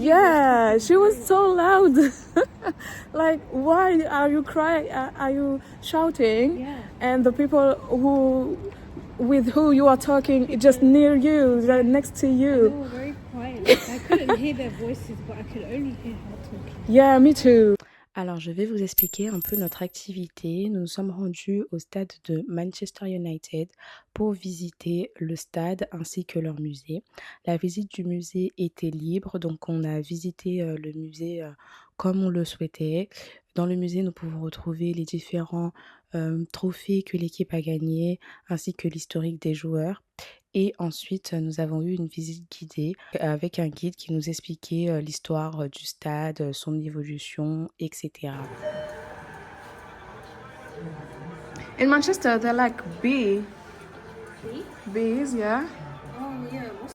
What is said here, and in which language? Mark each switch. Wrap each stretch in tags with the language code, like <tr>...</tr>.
<en>Yeah, she was so loud. Like, why are you crying? Are you shouting? Yeah. And the people with who you are talking just near you, right next to They you. were very quiet. Like, I couldn't hear their voices, but I could only hear her talking. Yeah, me too.</en> <fr>Alors, je vais vous expliquer un peu notre activité. Nous nous sommes rendus au stade de Manchester United pour visiter le stade ainsi que leur musée. La visite du musée était libre, donc on a visité le musée comme on le souhaitait. Dans le musée, nous pouvons retrouver les différents trophées que l'équipe a gagnés ainsi que l'historique des joueurs. Et ensuite, nous avons eu une visite guidée avec un guide qui nous expliquait l'histoire du stade, son évolution, etc.</fr> <en>In Manchester, they're like bees, yeah. Oh, yeah.</en>